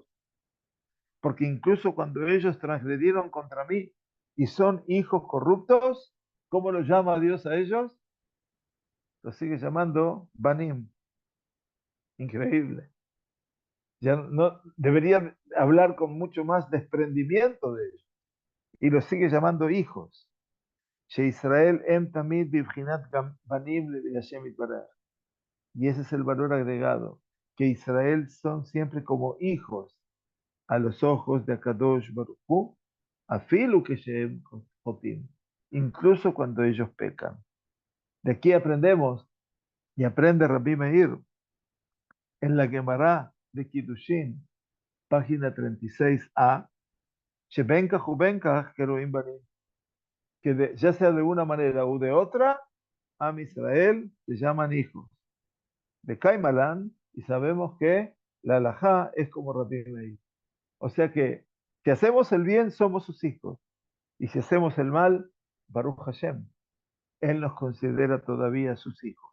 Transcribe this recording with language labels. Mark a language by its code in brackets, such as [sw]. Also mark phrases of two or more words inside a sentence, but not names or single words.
[es] Porque incluso cuando ellos transgredieron contra mí y son hijos corruptos, ¿cómo los llama Dios a ellos? Los sigue llamando Banim. Increíble. Ya no debería hablar con mucho más desprendimiento de ellos. Y los sigue llamando hijos. [he] Israel em tamid bibchinat banim le Hashem yitbaraj. [es] Y ese es el valor agregado, que Israel son siempre como hijos a los ojos de [he] Akadosh Baruj Hu, afilu que she'em chotim, [es] incluso cuando ellos pecan. De aquí aprendemos, y aprende Rabbi Meir, en la Gemara de Kiddushin, página 36a, [he] shebenkach ubenkach keruim banim, [es] que ya sea de una manera u de otra, Am Israel se llaman hijos. De Kaimalan, y sabemos que la halajá es como Rabbi Meir. O sea que si hacemos el bien, somos sus hijos. Y si hacemos el mal, [he] Baruch Hashem, [es] Él nos considera todavía sus hijos.